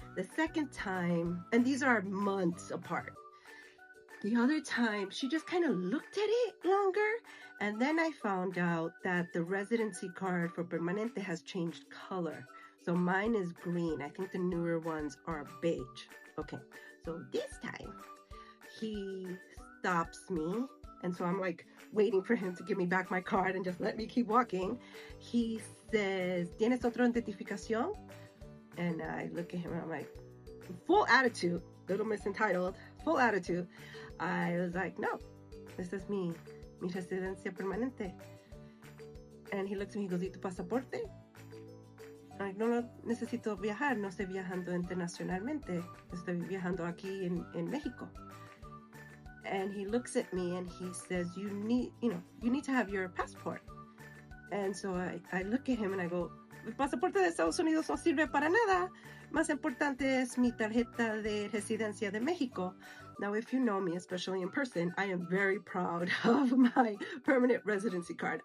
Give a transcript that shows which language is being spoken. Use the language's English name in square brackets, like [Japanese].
[English] The second time, and these are months apart, the other time she just kind of looked at it longer, and then I found out that the residency card for permanente has changed color. So mine is green. I think the newer ones are beige. Okay, so this time he stops me, and so I'm waiting for him to give me back my card and just let me keep walking. He says, [Spanish] ¿Tienes otra identificación? [English] And I look at him and I'm like, full attitude, little misentitled, full attitude. I was like, no, this is [Spanish] mi residencia permanente. [English] And he looks at me, he goes, [Spanish] ¿Y tu pasaporte? [English] I'm like, [Spanish] no necesito viajar, no estoy viajando internacionalmente, estoy viajando aquí en México. [English] And he looks at me and he says, you need to have your passport. And so I look at him and I go, [Spanish] el pasaporte de Estados Unidos no sirve para nada. Más importante es mi tarjeta de residencia de México. [English] Now, if you know me, especially in person, I am very proud of my permanent residency card.